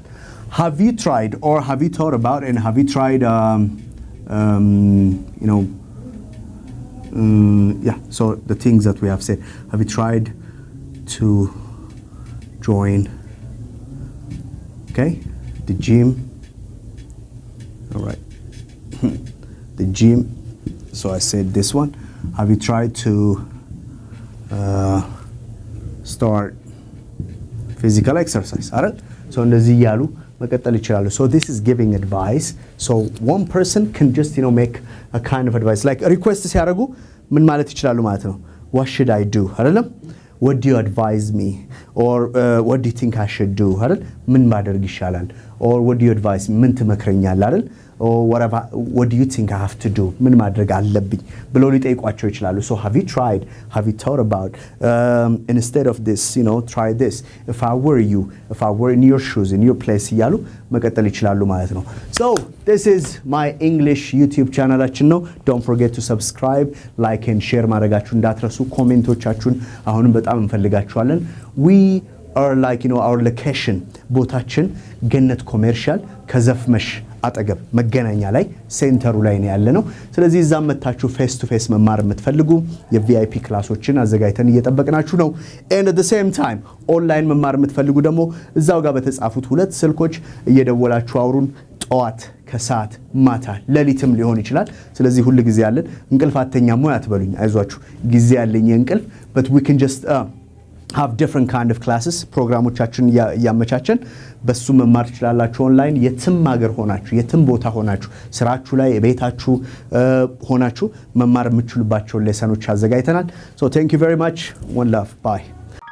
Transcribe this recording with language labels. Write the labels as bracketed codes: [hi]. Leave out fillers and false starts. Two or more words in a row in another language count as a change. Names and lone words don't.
[en] Have you tried or have you thought about and have you tried so the things that we have said, have you tried to join the gym? All right. The gym. So I said this one. Have you tried to start physical exercise? All right. So [am] እንደዚህ ያሉ መቀጠል ይችላሉ. [en] So this is giving advice. So one person can just make a kind of advice. Like request [am] ሲያደርጉ ምን ማለት ይችላሉ ማለት ነው? [en] What should I do? አይደለም? What do you advise me? Or what do you think I should do? [am] አይደል? ምን ማድረግ ይሻላል? [en] Or what do you advise me? [am] ምን ትመክረኛለህ አይደል? [en] Or what do you think I have to do? [am] ምን ማድረግ አለብኝ ብለው ሊጠይቋቸው ይችላሉ. [en] So have you tried? Have you thought about instead of this, try this. If I were you, if I were in your shoes, in your place [am] እያሉ መቀጠል ይችላሉ ማለት ነው. [en] So this is my English YouTube [am] ቻናላችን ነው. [en] Don't forget to subscribe, like and share [am] ማድረጋችሁ እንዳትረሱ. ኮሜንቶቻችሁን አሁንም በጣም እንፈልጋችኋለን. [en] We or like our location [am] ቦታችን ገነት ኮሜርሻል ከዘፍመሽ አጠገብ መገናኛ ላይ ሴንተሩ ላይ ነው ያለነው ስለዚህ እዛም መታችሁ [en] face to face [am] መማር የምትፈልጉ የቪአይፒ ክላሶችን አዘጋጅተን እየጠበቅናችሁ ነው [en] and at the same time [am] ኦንላይን መማር የምትፈልጉ ደግሞ እዛው ጋር በተጻፉት ሁለት ስልኮች እየደወላችሁ አውሩን ጠዋት ከሰዓት ማታ ለሊትም ሊሆን ይችላል ስለዚህ ሁሉ ጊዜ ያለን እንቅልፋተኛ ሞያ አትበሉኝ አይዟችሁ ጊዜ ያለኝ እንቅልፍ [en] but we can just have different kind of classes [am] ፕሮግራሞቻችን ያመቻቸን በሱ መማር ትችላላችሁ ኦንላይን የትም ሀገር ሆናችሁ የትም ቦታ ሆናችሁ ስራችሁ ላይ ቤታችሁ ሆናችሁ መማር የምትችሉባቸው ሌሰኖች አዘጋጅተናል [en] so thank you very much one love bye